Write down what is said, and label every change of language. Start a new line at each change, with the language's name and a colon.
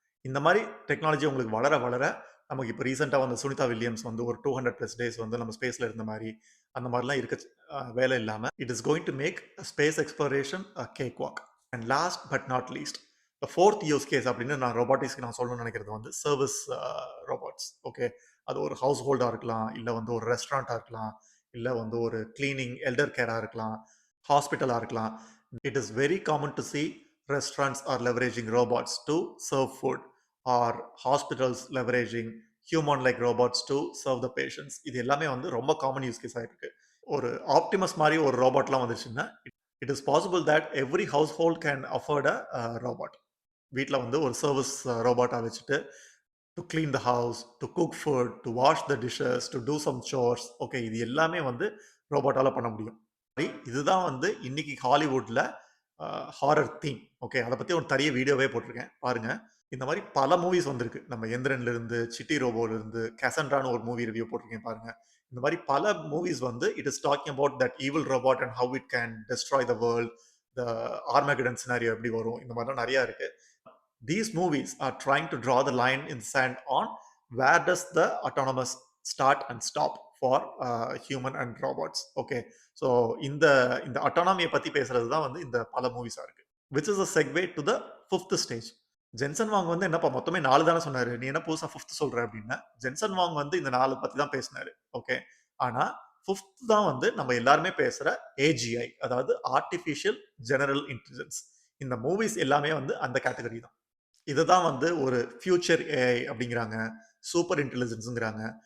Tamil: இந்த மாதிரி டெக்னாலஜி உங்களுக்கு வளர வளர நமக்கு இப்போ ரீசெண்டாக வந்து சுனிதா வில்லியம்ஸ் வந்து ஒரு 200+ டேஸ் வந்து நம்ம ஸ்பேஸில் இருந்த மாதிரி அந்த மாதிரிலாம் இருக்க வேலை இல்லாமல்
English: It is going to make space exploration cake walk.
Tamil: And
English: last but not least,
Tamil: fourth use case அப்படின்னு நான் ரோபாட்டிக்ஸ்க்கு நான் சொல்லணும்னு நினைக்கிறது வந்து சர்வீஸ் ரோபாட்ஸ். ஓகே, அது ஒரு ஹவுஸ் ஹோல்டாக இருக்கலாம், இல்லை வந்து ஒரு ரெஸ்டாரண்ட்டாக இருக்கலாம், இல்லை வந்து ஒரு கிளீனிங் எல்டர் கேராக இருக்கலாம், ஹாஸ்பிட்டலாக இருக்கலாம். It is very common to C
English: restaurants are leveraging robots to serve food or hospitals leveraging human-like robots to serve the patients.
Tamil: இது எல்லாமே வந்து ரொம்ப காமன் யூஸ் கேஸ் ஆயிருக்கு. ஒரு ஆப்டிமஸ் மாதிரி ஒரு ரோபாட்லாம் வந்துச்சுன்னா
English: It is possible that every household can afford a robot.
Tamil: வீட்டில் வந்து ஒரு சர்வீஸ் ரோபாட்டாக வச்சுட்டு
English: To clean the house, to cook food, to wash the dishes, to do some chores.
Tamil: Okay, இது எல்லாமே வந்து ரோபாட்டால பண்ண முடியும். இதுதான் வந்து இன்னைக்கு ஹாலிவுட்ல ஹாரர் தீம். ஓகே, அதை பற்றி ஒரு தனிய வீடியோவே போட்டிருக்கேன், பாருங்க. இந்த மாதிரி பல மூவிஸ் வந்திருக்கு. நம்ம எந்திரன்ல இருந்து, சிட்டி ரோபோல இருந்து, கேசன்ட்ரான்னு ஒரு மூவி ரிவ்யூ போட்டிருக்கேன், பாருங்க. இந்த மாதிரி பல மூவிஸ் வந்து
English: it is talking about that evil robot and how it can destroy the world,
Tamil: the ஆர்மேகடன் scenario எப்படி வரும், இந்த மாதிரிலாம் நிறையா இருக்கு.
English: These movies are trying to draw the line in the sand on where does the autonomous start and stop for human and robots.
Tamil: Okay, so இந்த autonomy பத்தி பேசுறது தான் வந்து இந்த பல மூவிஸா இருக்கு.
English: Which is a segue to the fifth stage.
Tamil: Jensen வாங் வந்து என்னப்பா மொத்தமே 4 தானே சொன்னாரு, நீ என்ன புதுசா 5th சொல்ற அப்படின்னா, ஜென்சன் வாங் வந்து இந்த 4 பத்தி தான் பேசினாரு. ஓகே, ஆனா 5th தான் வந்து நம்ம எல்லாருமே பேசுற ஏஜிஐ, அதாவது ஆர்டிஃபிஷியல் ஜெனரல் இன்டெலிஜென்ஸ். இந்த மூவிஸ் எல்லாமே வந்து அந்த கேட்டகரி தான். இதுதான் வந்து ஒரு ஃபியூச்சர் ஏஐ அப்படிங்கிறாங்க, சூப்பர் இன்டெலிஜென்ஸுங்கிறாங்க.